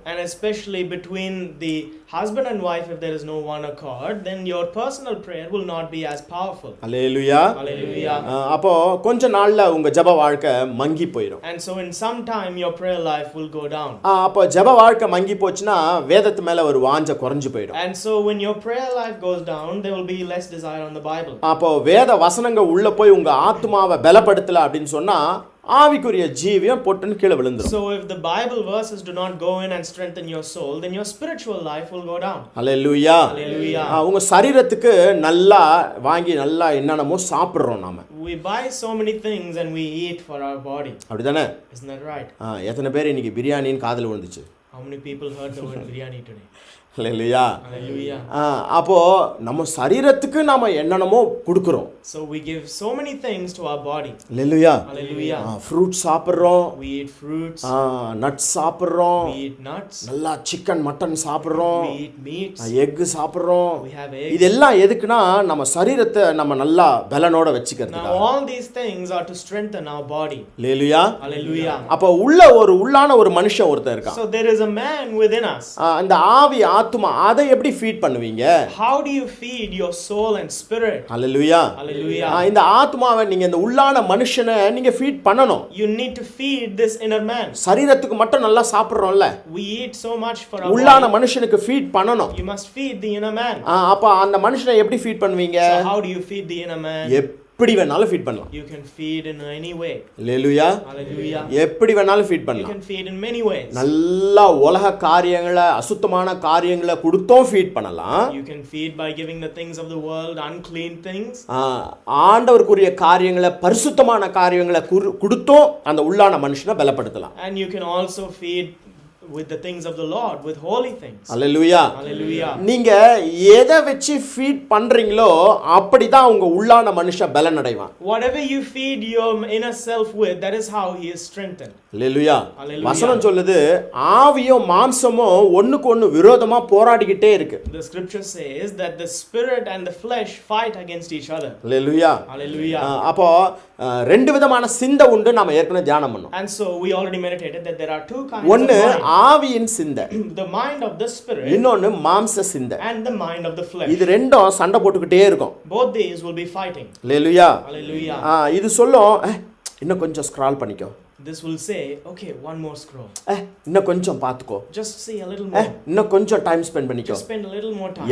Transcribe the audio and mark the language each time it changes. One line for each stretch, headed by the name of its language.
English: And especially between the husband and wife, if there is no one accord, then your personal prayer will not be as powerful. Hallelujah. Hallelujah.
Tamil: அப்போ கொஞ்ச நாள்ல உங்க ஜெப வாழ்க்கை மங்கி போயிடும்.
English: And so in some time your prayer life will go down.
Tamil: அப்போ ஜெப வாழ்க்கை மங்கி போச்சுன்னா வேதத்து மேல ஒரு வாஞ்சை குறைஞ்சு போயிடும்.
English: And so when your prayer life goes down, there will be less desire on the Bible.
Tamil: அப்போ வேத வசனங்கள் உள்ள போய் உங்க ஆத்துமாவை பலப்படுத்தல அப்படின்னு சொன்னா ஆவிக்குரிய ஜீவியம் பொட்டுன்னு கீழே விழுந்துரும்.
English: So if the Bible verses do not go in and strengthen your soul, then your spiritual life will go down. Hallelujah. Hallelujah.
Tamil: உங்க சரீரத்துக்கு நல்லா வாங்கி நல்லா என்னென்னமோ சாப்பிடுறோம் நாம.
English: We buy so many things and we eat for our body.
Tamil: அப்படிதானே?
English: Isn't that right?
Tamil: எத்தனை பேர் இன்னைக்கு பிரியாணின்னு காதில் விழுந்துச்சு?
English: How many people heard the word biryani today?
Tamil: இல்லையா?
English: Hallelujah.
Tamil: அப்போ நம்ம சரீரத்துக்கு நாம என்னென்னமோ கொடுக்குறோம்.
English: So we give so many things to our body.
Tamil: இல்லையா?
English: Hallelujah.
Tamil: ஃப்ரூட் சாப்பிட்றோம்.
English: We eat fruits.
Tamil: நட்ஸ் சாப்பிட்றோம்.
English: We eat nuts.
Tamil: நல்லா சிக்கன் மட்டன் சாப்பிட்றோம்.
English: We eat meats.
Tamil: எக் சாப்பிட்றோம்.
English: We have eggs.
Tamil: இதெல்லாம் எதுக்குன்னா நம்ம சரீரத்தை நம்ம நல்லா பலனோட வச்சுக்கிறதுக்கு.
English: Now all these things are to strengthen our body.
Tamil: இல்லையா?
English: Hallelujah.
Tamil: அப்போ உள்ளான ஒரு மனுஷன் ஒருத்தர் இருக்கான்.
English: So there is a man within us.
Tamil: அந்த ஆவி ஆத்துமா அதை எப்படி ஃபீட் பண்ணுவீங்க?
English: How do you feed your soul and spirit?
Tamil: Hallelujah.
English: Hallelujah.
Tamil: இந்த ஆத்மாவை நீங்க இந்த உள்ளான மனுஷனை நீங்க ஃபீட் பண்ணணும்.
English: You need to feed this inner man.
Tamil: சரீரத்துக்கு மட்டும் நல்லா சாப்பிடுறோம்ல.
English: We eat so much for our
Tamil: உள்ளான
English: body.
Tamil: மனுஷனுக்கு ஃபீட் பண்ணணும்.
English: You must feed the inner man.
Tamil: அப்ப அந்த மனுஷனை எப்படி ஃபீட் பண்ணுவீங்க?
English: So how do you feed the inner man?
Tamil: எப்படி வேணாலும் ஃபீட் பண்ணலாம்.
English: You can feed in any way.
Tamil: Hallelujah.
English: Hallelujah.
Tamil: எப்படி வேணாலும் ஃபீட்
English: You
Tamil: பண்ணலாம்.
English: can feed in many ways.
Tamil: நல்ல உலக காரியங்களை அசுத்தமான காரியங்களை கொடுத்தும் ஃபீட் பண்ணலாம்.
English: You can feed by giving the things of the world, unclean things.
Tamil: ஆண்டவருக்குரிய காரியங்களை பரிசுத்தமான காரியங்களை கொடுத்தும் அந்த உள்ளான மனுஷனை பலப்படுத்தலாம்.
English: And you can also feed with the things of the Lord, with holy things. Hallelujah. Hallelujah.
Tamil: நீங்க எதை வச்சு ஃபீட் பண்றீங்களோ அப்படிதான் உங்க உள்ளான மனுஷன் பலன் அடைவான்.
English: Whatever you feed your inner self with, that is how he is strengthened. Hallelujah. Hallelujah.
Tamil: வசனம் சொல்லுது ஆவியும் மாம்சமும் ஒண்ணுக்கு ஒண்ணு விரோதமா போராடிக்கிட்டே இருக்கு.
English: The scripture says that the spirit and the flesh fight against each other. Hallelujah. Hallelujah.
Tamil: அப்போ ரெண்டு விதமான சிந்தை உண்டு, நாம ஏற்கனவே தியானம் பண்ணோம்.
English: And so we already meditated that there are two kinds
Tamil: ஒன்னு
English: of mind.
Tamil: ஆவியின் சிந்தை,
English: The mind of the spirit
Tamil: இன்னொன்னு மாம்ச சிந்தை.
English: and the mind of the flesh.
Tamil: இது ரெண்டும் சண்டை போட்டுக்கிட்டே இருக்கும்.
English: Both these will be fighting. Hallelujah. Hallelujah.
Tamil: இது சொல்லும் இன்னும் கொஞ்சம் ஸ்க்ரால் பண்ணிக்கோ.
English: This will say, okay, one more scroll.
Tamil: இன்னும் கொஞ்சம் பார்த்துக்கோ.
English: Just see a little more.
Tamil: இன்னும் கொஞ்சம்
English: time spend
Tamil: பண்ணிக்கோ.
English: Just spend a little more time.